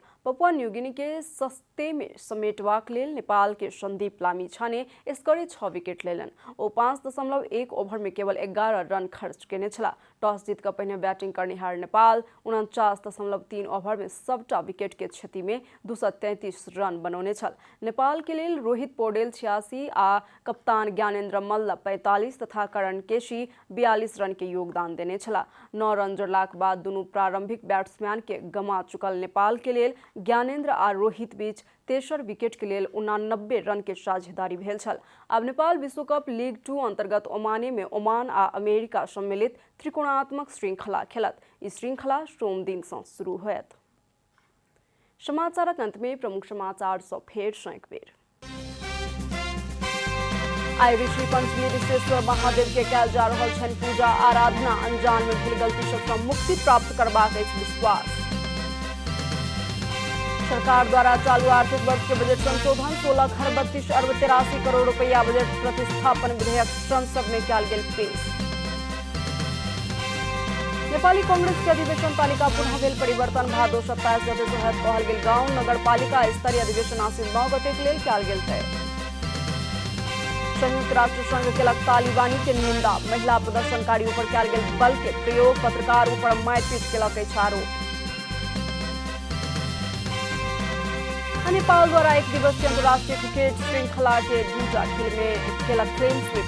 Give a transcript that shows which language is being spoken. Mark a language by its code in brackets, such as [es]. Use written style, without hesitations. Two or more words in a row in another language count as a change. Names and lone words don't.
[mai] पपुआ न्यूगिनी के सस्ते में समेटबाक लेल नेपाल के संदीप लामिछाने स्कोरे 6 विकेट लेलन। ओ 5.1 ओवर में केवल 11 रन खर्च केने छला। टॉस जीत कर पहिने बैटिंग करनिहार नेपाल 49.3 ओवर में सबटा विकेट के क्षति में 233 रन बनौने छल। नेपाल के लेल रोहित पौडेल 86 आ कप्तान ज्ञानेन्द्र मल्ल 45 तथा करण केसी 42 रन के योगदान देने छला। 9 रन जोड़लाक बाद दुनू प्रारंभिक बैट्समैन के गमा चुकल नेपाल के लेल ज्ञानेन्द्र आ रोहित बीच तेसर विकेट के लेल 89 रन के साझेदारी भेल छल। अब नेपाल विश्व कप लीग 2 अंतर्गत ओमाने में ओमान आ अमेरिका सम्मिलित त्रिकोणात्मक श्रृंखला खेलत। ई श्रृंखला सोम दिन से शुरू होयत। समाचारक अंत में प्रमुख समाचार सँ फेर सँ एक बेर। आइ ऋषि पंचमी ऋषेश्वर महादेव के कयल जा रहल छनि पूजा आराधना। अनजान में भेल गलती सँ मुक्ति प्राप्त करबाक अछि विश्वास। सरकार द्वारा चालू आर्थिक वर्ष के बजट संशोधन 16,32,83 करोड़ रुपया बजट प्रतिस्थापन विधेयक संसद में कयल गेल पेश। नेपाली कांग्रेस के अधिवेशन तालिका पुनः भेल परिवर्तन। भादो 27 गते से होयत कहल गेल गाउँ नगरपालिका स्तरीय अधिवेशन आसीन 9 गते के लेल कयल गेल तय। संयुक्त राष्ट्र संघ केलक तालिबानी के निंदा। महिला प्रदर्शनकारियों पर कयल गेल बल के प्रयोग। पत्रकारों पर मारपीट केलक अछि आरोप। नेपाल द्वारा 1 दिवसीय अंतर्राष्ट्रीय क्रिकेट श्रृंखला के 2टा खेल में खेलक क्लीन स्वीप।